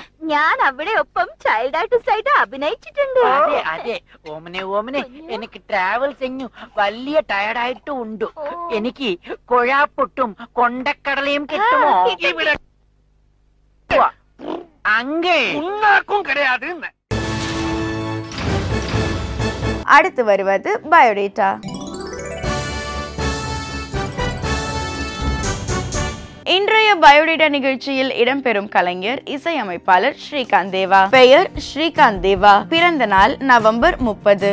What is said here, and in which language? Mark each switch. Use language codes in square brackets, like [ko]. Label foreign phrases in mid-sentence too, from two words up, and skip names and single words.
[ml] ഞാൻ അവിടെ ഒപ്പം [en] child artist [ml] ആയിട്ട് അഭിനയിച്ചിട്ടുണ്ട്. അതെ അതെ, ഓമനെ ഓമനെ, എനിക്ക് ട്രാവൽ ചെയ്ഞ്ഞു വലിയ ടയർഡായിട്ടും ഉണ്ട്. എനിക്ക് കൊഴാപ്പൊട്ടും കൊണ്ടക്കടലയും കിട്ടുമോ? ഇവിടെ അങ്ങേ ഉണ്ണാക്കും கிடையாது. [ta] அடுத்து வருவது பயோடேட்டா. இன்றைய பயோடேட்டா நிகழ்ச்சியில் இடம்பெறும் கலைஞர் இசையமைப்பாளர் ஸ்ரீகாந்த் தேவா. பெயர் ஸ்ரீகாந்த் தேவா. பிறந்த நாள் நவம்பர் 30.